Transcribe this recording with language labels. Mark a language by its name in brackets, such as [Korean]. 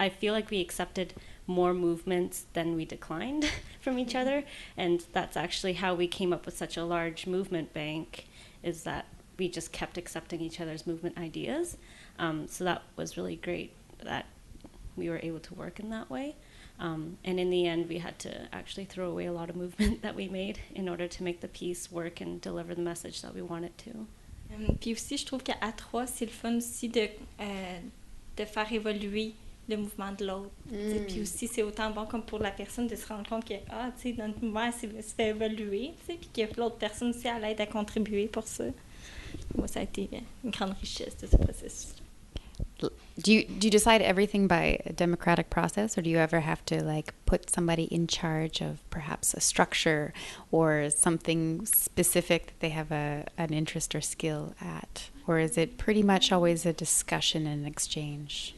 [English] I feel like we accepted more movements than we declined from each other, and that's actually how we came up with such a large movement bank, is that we just kept accepting each other's movement ideas. So that was really great that we were able to work in that way. And in the end, we had to actually throw away a lot of movement that we made in order to make the piece work and deliver the message that we wanted to. [French] Puis aussi, je trouve qu'à trois, c'est le fun aussi de faire évoluer le mouvement de l'autre. Puis aussi, c'est autant bon comme pour la personne de se rendre compte que, notre mouvement se fait évoluer, puis que l'autre personne aussi, elle aide à contribuer pour ça. Moi, ça a été une grande richesse de ce processus. [English] Do you decide everything by a democratic process, or do you ever have to like put somebody in charge of perhaps a structure or something specific that they have an interest or skill at? Or is it pretty much always a discussion and exchange?